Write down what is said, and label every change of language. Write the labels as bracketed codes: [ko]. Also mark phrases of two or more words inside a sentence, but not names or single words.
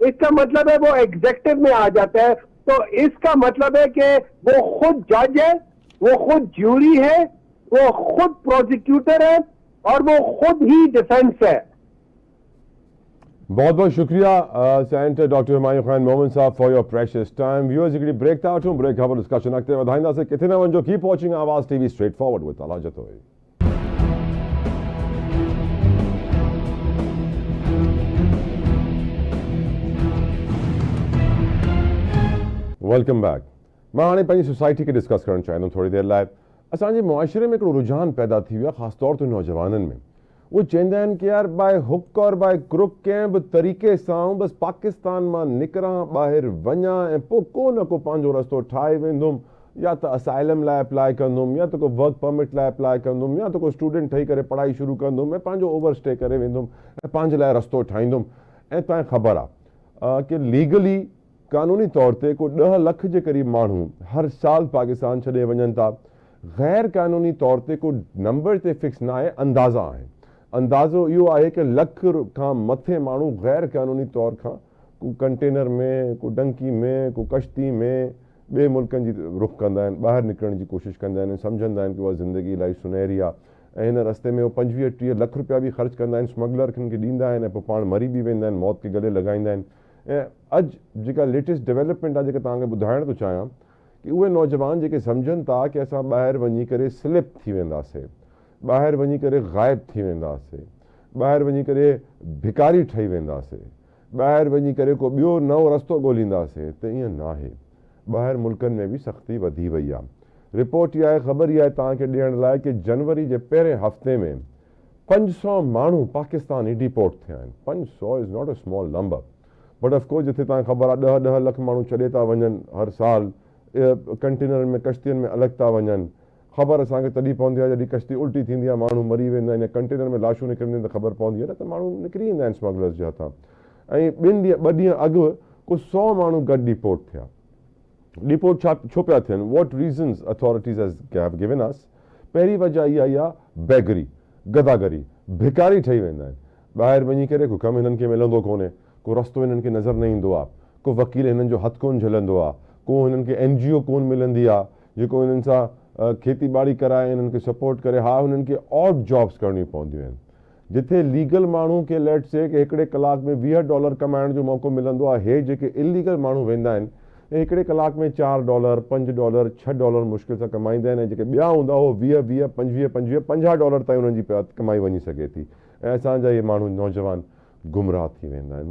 [ur] اس کا مطلب ہے وہ ایگزیکٹو میں آ جاتا ہے۔ تو اس کا مطلب ہے کہ وہ خود جج ہے، وہ خود جیوری ہے، وہ خود پراسیکیوٹر ہے اور وہ خود ہی ڈیفنس ہے. بہت بہت شکریہ سینیٹر ڈاکٹر ہمایوں خان محمد صاحب [en] for your precious time. [sd] व्यूअर्स हिकिड़ी ब्रेक था वठूं, ब्रेक खां पोइ डिस्कशन अॻिते वधाईंदासीं। किथे न वञो, [en] Keep watching Awaaz TV straight forward with Talha Jatoi. Welcome back. [sd] मां हाणे पंहिंजी सोसाइटी खे डिस्कस करणु चाहींदुमि थोड़ी देर लाइ। असांजे मुआशिरे में हिकिड़ो रुझान पैदा थी वियो आहे, ख़ासि तौर ते नौजवाननि में। वो चवंदा आहिनि कि यार [en] by hook [sd] और [en] by crook [sd] कंहिं बि तरीक़े सां बसि पाकिस्तान मां निकिरां, ॿाहिरि वञा ऐं पोइ को न को पंहिंजो रस्तो ठाहे वेंदुमि, या त असाइलम लाइ अप्लाई कंदुमि, या त को [en] work permit [sd] लाइ अप्लाई कंदुमि, या त को स्टूडेंट ठही करे पढ़ाई शुरू कंदुमि ऐं पंहिंजो [en] over stay [sd] करे वेंदुमि ऐं पंहिंजे लाइ रस्तो ठाहींदुमि। ऐं तव्हांखे ख़बर आहे कि लीगली कानूनी तौर ते को 10 लख जे क़रीब माण्हू हर साल पाकिस्तान छॾे वञनि था। गैर कानूनी तौर ते को नंबर ते फिक्स न आहे, अंदाज़ा आहिनि। अंदाज़ो इहो आहे कि लख खां मथे माण्हू गैर क़ानूनी तौर खां को कंटेनर में, को डंकी में, को कश्ती में ॿिए मुल्कनि जी रुख़ कंदा आहिनि, ॿाहिरि निकिरण जी कोशिशि कंदा आहिनि, सम्झंदा आहिनि कि उहा ज़िंदगी इलाही सुनहरी आहे ऐं हिन रस्ते में 25-30 लख रुपया बि ख़र्च कंदा आहिनि, स्मगलर खे ॾींदा आहिनि ऐं पोइ पाण मरी बि वेंदा आहिनि, मौत खे गले लॻाईंदा आहिनि। ऐं अॼु जेका [en] latest development [sd] आहे जेका तव्हांखे ॿुधाइण थो चाहियां कि उहे नौजवान जेके सम्झनि था कि असां ॿाहिरि वञी करे स्लिप थी वेंदासीं, ॿाहिरि वञी करे ग़ाइब थी वेंदासीं, ॿाहिरि वञी करे भिकारी ठही वेंदासीं, ॿाहिरि वञी करे को ॿियो नओं रस्तो ॻोल्हींदासीं, त ईअं न आहे। ॿाहिरि मुल्कनि में बि सख़्ती वधी वई आहे। रिपोर्ट इहा आहे, ख़बर इहा आहे तव्हांखे ॾियण लाइ कि जनवरी जे पहिरें हफ़्ते में 500 माण्हू पाकिस्तानी डिपोर्ट थिया आहिनि। [en] 500 is not a small number, but of course [sd] जिथे तव्हांखे ख़बर आहे 10-10 लख माण्हू छॾे था वञनि हर साल, कंटेनर में कश्तियुनि में अलॻि था वञनि। ख़बर असांखे तॾहिं पवंदी आहे जॾहिं कश्ती उल्टी थींदी आहे, माण्हू मरी वेंदा आहिनि या कंटेनर में लाशूं निकिरंदियूं आहिनि त ख़बर पवंदी आहे, न त माण्हू निकिरी ईंदा आहिनि स्मगलर्स जे हथां। ऐं 2 ॾींहं अॻु को 100 माण्हू गॾु डिपोर्ट थिया। [en] डिपोर्ट छो पिया थियनि? What reasons authorities have given us? [sd] पहिरीं वजह इहा ई आहे बेगरी, गदागरी, भिकारी ठही वेंदा आहिनि। ॿाहिरि वञी करे को कमु हिननि खे मिलंदो कोन्हे, को रस्तो हिननि खे नज़र न ईंदो आहे, को वकील हिननि जो हथु कोन झलंदो आहे, को हिननि खे NGO कोन मिलंदी आहे जेको हिननि सां खेती ॿाड़ी कराए, हिननि खे सपोर्ट करे। हा, हुननि खे [en] odd jobs [sd] करणियूं पवंदियूं आहिनि। जिथे लीगल माण्हू खे [en] let's say [sd] कि हिकिड़े कलाक में $20 कमाइण जो मौक़ो मिलंदो आहे, हे जेके इलीगल माण्हू वेंदा आहिनि ऐं हिकिड़े कलाक में $4, $5, $6 मुश्किल सां कमाईंदा आहिनि ऐं जेके ॿिया हूंदा हो 20, 25, $50 ताईं उन्हनि जी कमाई वञी सघे थी। ऐं असांजा इहे माण्हू नौजवान गुमराह थी वेंदा आहिनि।